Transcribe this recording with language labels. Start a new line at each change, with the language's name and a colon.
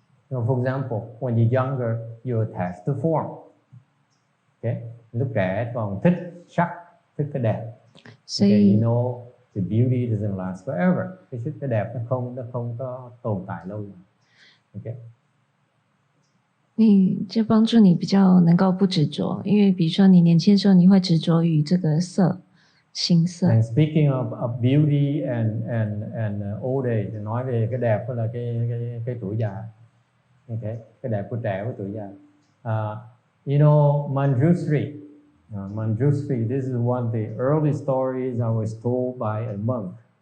English: For example, when you're younger, you're attached to form. Okay.
Vietnamese: Lúc trẻ còn thích sắc, thích cái đẹp.
English: Okay, you know the beauty doesn't last forever.
Vietnamese: Cái đẹp nó không có tồn tại lâu.
English: Okay.
Chinese: 你就帮助你比较能够不执着，因为比如说你年轻的时候，你会执着于这个色、形色。
English: And speaking of beauty and old age,
Vietnamese: nói về cái đẹp là cái tuổi già. Okay, cái đẹp của trẻ với tuổi già.
English: You know Manjushri. Manjushri, this is one of the early stories I was told by a monk.